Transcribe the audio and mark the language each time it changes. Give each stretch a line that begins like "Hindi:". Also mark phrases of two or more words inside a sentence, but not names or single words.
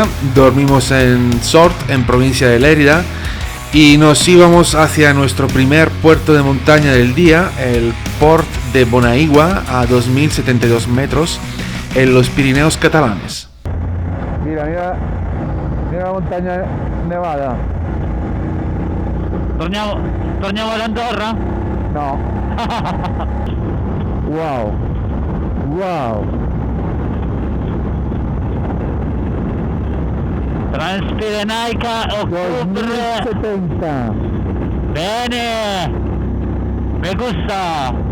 Spanish: Dormimos en Sort, en provincia de Lérida, y nos íbamos hacia nuestro primer puerto de montaña del día, el Port de Bonaigua, a 2072 metros, en los Pirineos catalanes. Mira la montaña nevada.
Italian: Torniamo ad Andorra?
Spanish: No. Wow.
Italian: Transpirenaica, ottobre. 2070. Bene,
Spanish: me gusta.